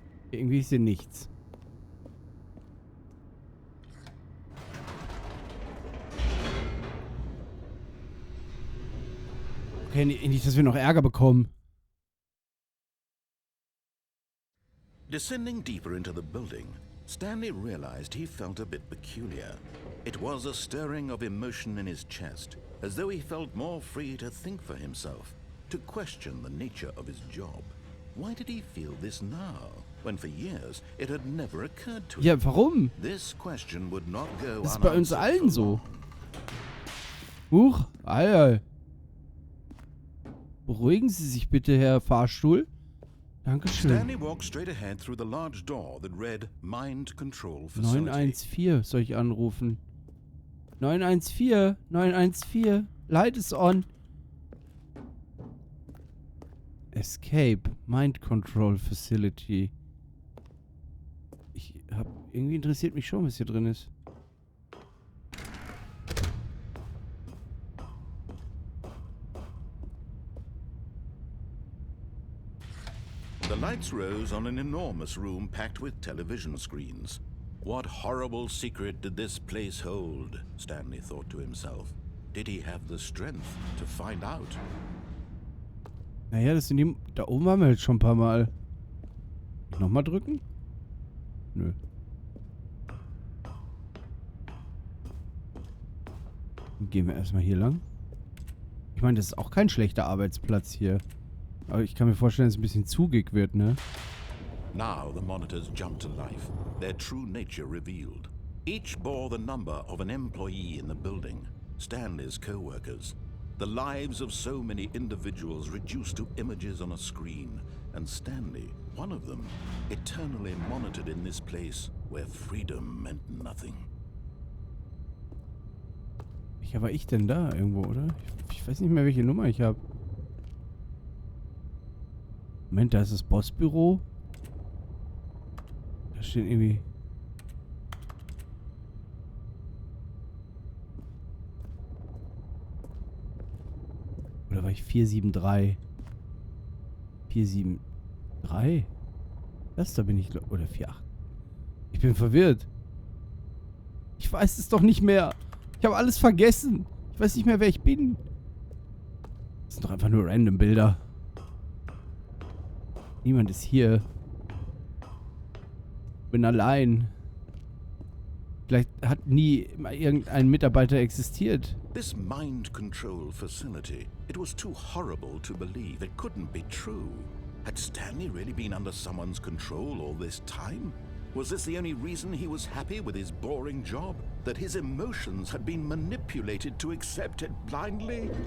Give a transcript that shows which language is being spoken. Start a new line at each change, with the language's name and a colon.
German: Irgendwie ist hier nichts. Okay, nicht, dass wir noch Ärger bekommen.
English: Descending deeper into the building, Stanley realized he felt a bit peculiar. It was a stirring of emotion in his chest, as though he felt more free to think for himself, to question the nature of his job. Why did he feel this now, when for years it had never occurred to him?
German: Ja, warum?
English: This question would not go
German: Das ist bei uns allen so. Huch, Alter. Beruhigen Sie sich bitte, Herr Fahrstuhl. Dankeschön.
English: Stanley walked straight ahead through the large door that read Mind Control Facility.
German: 914 soll ich anrufen. 914, 914,
English: Light is on. Escape, Mind Control Facility.
German: Irgendwie interessiert mich schon, was hier drin ist.
English: The lights rose on an enormous room packed with television screens. What horrible secret did this place hold? Stanley thought to himself. Did he have the strength to find out?
German: Naja, das sind die... Da oben waren wir jetzt schon ein paar Mal. Nochmal drücken? Nö. Dann gehen wir erstmal hier lang. Ich meine, das ist auch kein schlechter Arbeitsplatz hier. Aber ich kann mir vorstellen, dass es ein bisschen zugig wird, ne?
English: Now the monitors jumped to life, their true nature revealed. Each bore the number of an employee in the building, Stanley's co-workers. The lives of so many individuals reduced to images on a screen, and Stanley, one of them, eternally monitored in this place where freedom meant nothing.
German: Welcher war ich denn da irgendwo, oder? Ich weiß nicht mehr, welche Nummer ich habe. Moment, da ist das Bossbüro. Da steht irgendwie... Oder war ich 473? 473? Das da bin ich... Oder 48? Ich bin verwirrt. Ich weiß es doch nicht mehr. Ich habe alles vergessen. Ich weiß nicht mehr, wer ich bin. Das sind doch einfach nur random Bilder. Niemand ist hier. Bin allein. Vielleicht hat nie irgendein Mitarbeiter existiert.
English: This mind control facility, it was too horrible to believe. It couldn't be true. Had Stanley really been under someone's control all this time? Was this the only reason he was happy with his boring job? That his emotions had been manipulated to accept it blindly?